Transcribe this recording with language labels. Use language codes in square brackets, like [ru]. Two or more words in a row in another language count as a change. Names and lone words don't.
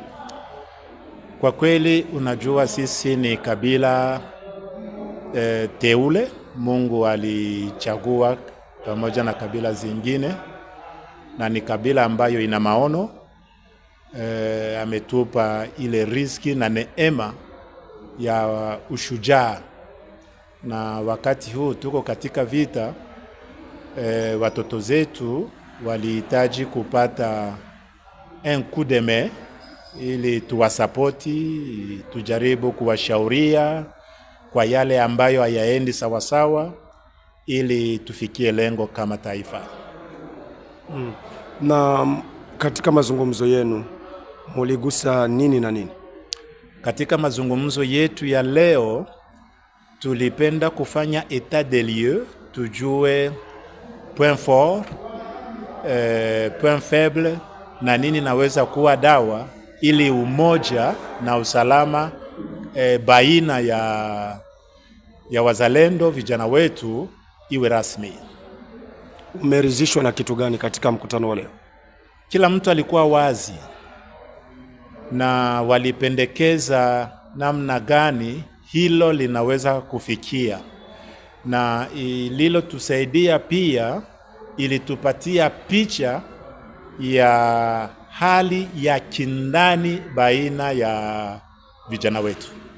[sw] Kwa kweli unajua sisi ni kabila teule Mungu alichagua pamoja na kabila zingine, na ni kabila ambayo ina maono. Ametupa ile riziki na neema ya ushujaa, na wakati huu tuko katika vita, watoto zetu walihitaji kupata [fr] un coup de main [sw] ili tuwasapoti, tujaribu kuwashauria kwa yale ambayo hayaendi sawasawa ili tufikie lengo kama taifa. Na katika mazungumzo yenu muligusa nini na nini? Katika mazungumzo yetu ya leo tulipenda kufanya [fr] état des lieux, [sw] tujue [fr] point fort, point faible [sw] na nini naweza kuwa dawa ili umoja na usalama baina ya wazalendo vijana wetu iwe rasmi. Umeridhishwa na kitu gani katika mkutano wa leo? Kila mtu alikuwa wazi na walipendekeza namna gani hilo linaweza kufikia, na lilo tusaidia pia ili tupatia picha ya hali ya kindani baina ya vijana wetu.